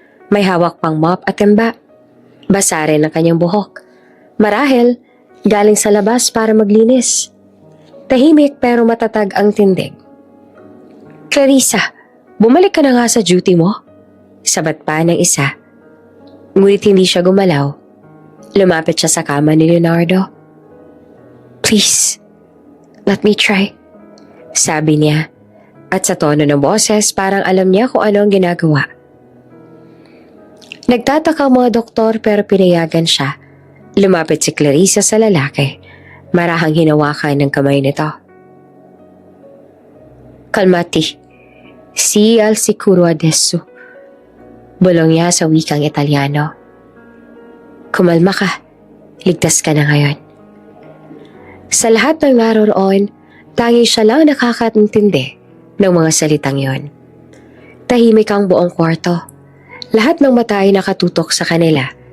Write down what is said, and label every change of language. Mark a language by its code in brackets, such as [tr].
[tl] May hawak pang mop at timba. Basa rin ang kanyang buhok. Marahil, galing sa labas para maglinis. Tahimik pero matatag ang tindig. "Clarissa, bumalik ka na nga sa duty mo?" Sabat pa ng isa. Ngunit hindi siya gumalaw. Lumapit siya sa kama ni Leonardo. [en] "Please, let me try," [tl] sabi niya. At sa tono ng boses parang alam niya kung ano ang ginagawa. Nagtataka ang mga doktor pero pinayagan siya. Lumapit si Clarissa sa lalaki. Marahang hinawakan ng kamay nito. [it] "Calmati, si al sicuro adesso." [tl] Bulong niya sa wikang Italyano. "Kumalma ka. Ligtas ka na ngayon." Sa lahat ng naroroon, tanging siya lang nakakaintindi ng mga salitang yon. Tahimik ang buong kwarto. Lahat ng mata ay nakatutok sa kanila.